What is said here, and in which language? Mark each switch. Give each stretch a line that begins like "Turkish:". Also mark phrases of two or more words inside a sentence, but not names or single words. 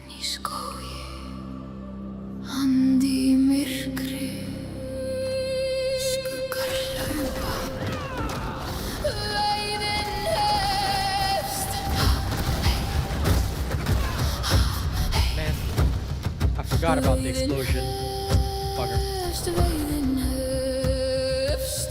Icelandic: skógi, andi í myrkri, skuggar hlaupa, leiðin hefst.
English: Man, I forgot about the explosion. Fucker.
Icelandic: Veiðin hefst.